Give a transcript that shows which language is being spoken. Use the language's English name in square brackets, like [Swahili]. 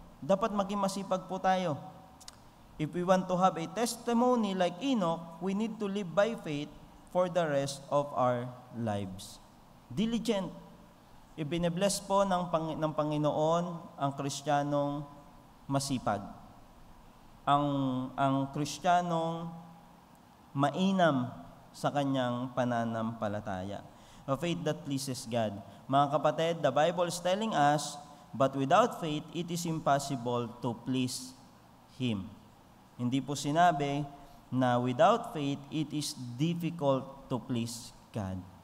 [Filipino] Dapat maging masipag po tayo. [English] If we want to have a testimony like Enoch, we need to live by faith for the rest of our lives. Diligent. [Filipino] Ibine-bless po ng Panginoon ang Kristiyanong masipag. Ang Kristiyanong mainam sa kanyang pananampalataya. [English] A faith that pleases God. [Filipino] Mga kapatid, [English] the Bible is telling us, but without faith, it is impossible to please Him. [Filipino] Hindi po sinabi na [English] without faith, it is difficult to please God.